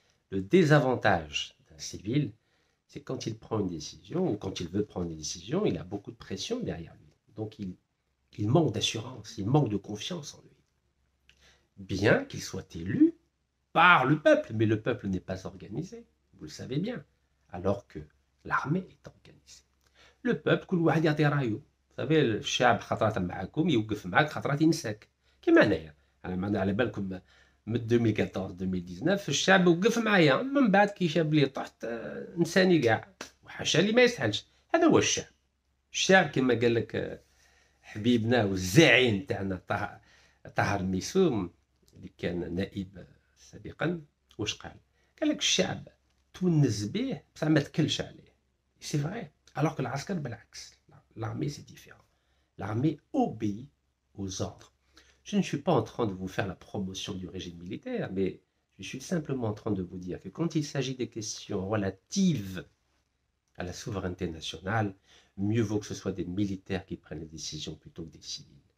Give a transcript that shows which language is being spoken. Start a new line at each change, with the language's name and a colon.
French: Le désavantage d'un civil, c'est quand il prend une décision, ou quand il veut prendre une décision, il a beaucoup de pression derrière lui. Donc il manque d'assurance, il manque de confiance en lui. Bien qu'il soit élu par le peuple, mais le peuple n'est pas organisé, vous le savez bien, alors que l'armée est organisée. Le peuple,
Arabic: كل واحد يعطي رايه.
French: Vous savez,
Arabic: الشعب خطرات معكم يوقف معك خطرات ينساك. كيما انايا على بالكم من 2014-2019 الشعب وقف معايا، من بعد كي شاب لي طحت نساني كاع، وحاشا لي ما يسحلش. هذا هو الشعب. الشعب كما قال لك حبيبنا والزعيم تاعنا طاهر الميسوم اللي كان نائب سابقا، واش قال؟ قال لك الشعب تونس به بصح ما تكلش عليه.
French: سي فري. Alors que l'Askar, l'armée, c'est différent. L'armée obéit aux ordres. Je ne suis pas en train de vous faire la promotion du régime militaire, mais je suis simplement en train de vous dire que quand il s'agit des questions relatives à la souveraineté nationale, mieux vaut que ce soit des militaires qui prennent les décisions plutôt que des civils.